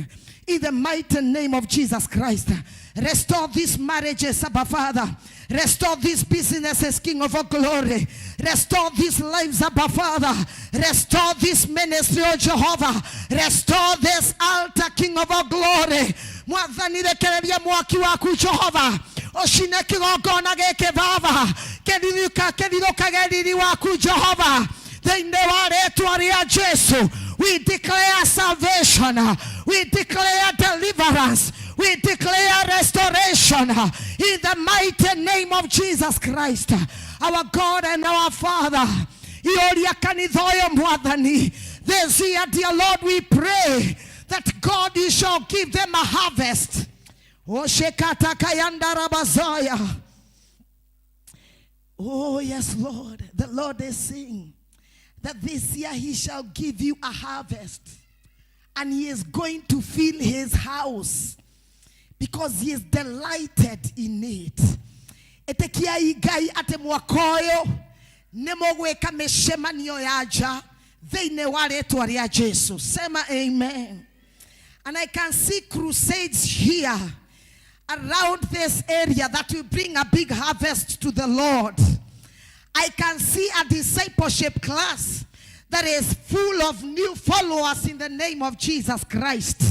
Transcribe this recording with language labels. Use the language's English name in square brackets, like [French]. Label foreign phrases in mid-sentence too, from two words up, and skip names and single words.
[English] In the mighty name of Jesus Christ. Restore these marriages, Abba Father. Restore these businesses, King of all glory. Restore these lives, Abba Father. Restore this ministry, oh Jehovah. Restore this altar, King of all glory. [Kikuyu] Mwathani rekereria mwaki waku Jehovah. Oshine kigongona gĩkĩ Baba. Kĩrirũkage riri waku Jehovah. Thĩinĩ wa rĩĩtwa rĩa Jesu. [English] We declare salvation. We declare deliverance. We declare restoration in the mighty name of Jesus Christ, our God and our Father. This year, dear Lord, we pray that God, you shall give them a harvest. Oh, yes, Lord. The Lord is saying that this year he shall give you a harvest, and he is going to fill his house because he is delighted in it. [Kikuyu] Etekiai Ngai ate mwaka ũyũ nĩmũgwĩka mĩcemanio ya nja thĩinĩ wa rĩĩtwa rĩa Jesu. [Swahili] Sema amen. [English] And I can see crusades here around this area that will bring a big harvest to the Lord. I can see a discipleship class that is full of new followers in the name of Jesus Christ.